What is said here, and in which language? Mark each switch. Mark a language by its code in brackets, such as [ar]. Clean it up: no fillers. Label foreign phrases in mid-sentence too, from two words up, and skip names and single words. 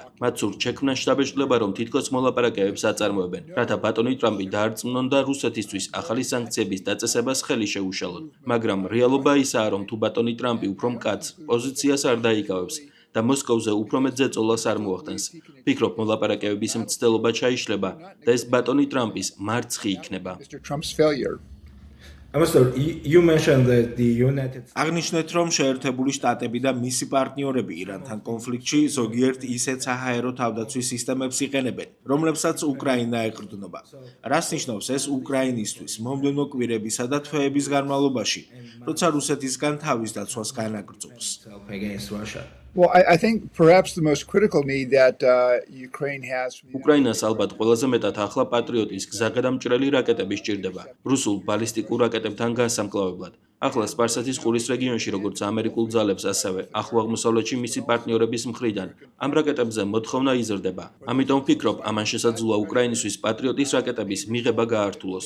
[ka] მათ სურთ შექმნან შტაბ-შტლება, რომ თითქოს მოლაპარაკებებს აწარმოებენ, რათა ბატონი ტრამპი დაარწმუნონ და რუსეთისთვის ახალი სანქციების დაწესებას ხელი შეუშალონ. მაგრამ რეალობა ისაა, რომ თუ ბატონი ტრამპი უფრო მკაცრ პოზიციას არ დაიკავებს და მოსკოვზე უფრო მეტ ზეწოლას არ მოახდენს. ვფიქრობ, მოლაპარაკებების მცდელობა ჩაიშლება და ეს ბატონი ტრამპის მარცხი იქნება. [en] Mr. Trump's failure. Ambassador, you mentioned that the United [ka] აღნიშნეთ, რომ შეერთებული შტატები და მისი პარტნიორები ირანთან კონფლიქტში ზოგიერთ ისეთ საჰაერო თავდაცვის სისტემებს იყენებენ, რომლებსაც უკრაინა ეყრდნობა. რას ნიშნავს ეს უკრაინისთვის მომდევნო კვირებისა და თვეების განმავლობაში, როცა რუსეთისგან თავის დაცვას განაგრძობს? [en] help against Russia? Well, I think perhaps the most critical need that Ukraine has. [ka] უკრაინას ალბათ ყველაზე მეტად ახლა პატრიოტის გზაგადამჭრელი რაკეტები სჭირდება, რუსულ ბალისტიკურ რაკეტებთან განსამკლავებლად. ახლა სპარსეთის ყურის რეგიონში როგორც ამერიკულ ძალებს, ასევე ახლო აღმოსავლეთში მისი პარტნიორების მხრიდან ამ რაკეტებზე მოთხოვნა იზრდება. ამიტომ ვფიქრობ, ამან შესაძლოა უკრაინისთვის პატრიოტის რაკეტების მიღება გაართულოს.